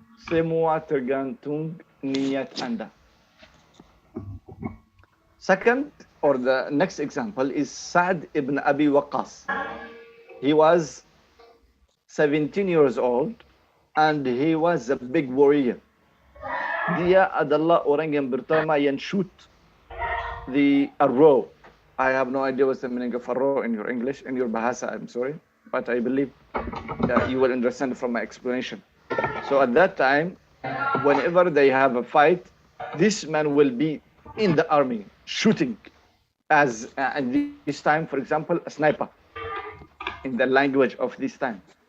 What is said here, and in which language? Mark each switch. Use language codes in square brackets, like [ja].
[id] Semua tergantung niat Anda. [en] Second, or the next example is Sa'd ibn Abi Waqqas. He was 17 years old and he was a big warrior. [id] Dia adalah orang yang pertama yang [en] shoot the arrow. I have no idea what's the meaning of arrow in your English, in your bahasa, I'm sorry, but I believe you will understand from my explanation. So at that time, whenever they have a fight, this man will be in the army shooting as at this time, for example, a sniper in the language of this time.